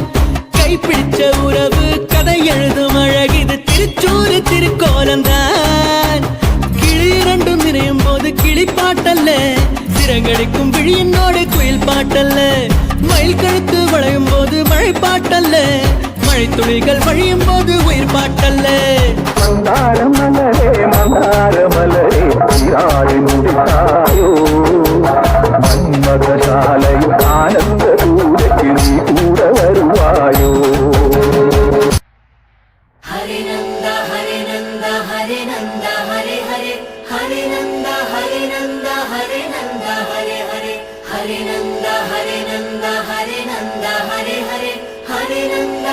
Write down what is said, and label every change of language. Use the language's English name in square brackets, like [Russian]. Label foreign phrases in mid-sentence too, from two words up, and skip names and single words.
[Tamil] கைப்பிடிச்ச உறவு கதை எழுதும் அழகிது திருச்சூறு திருக்கோலம்தான் கிளி இரண்டும் இணையும் போது கிளி பாட்டல்ல சிறகடிக்கும் விழியினோடு குயில் பாட்டல்ல மயில் கழுத்து வளையும் போது மழை பாட்டல்ல மழை துளிகள் வழியும் போது உயிர் பாட்டல்ல மந்தார மலரே திராழி முடித்தாயோ மன்மதசாலையில் ஆனந்த தூரத்தில் நீ கூட வருவாயோ [Sanskrit] हरे नन्द हरे नन्द हरे नन्द हरे हरे हरे नन्द हरे नन्द हरे नन्द हरे हरे हरे नन्द हरे नन्द हरे नन्द हरे हरे हरे नन्द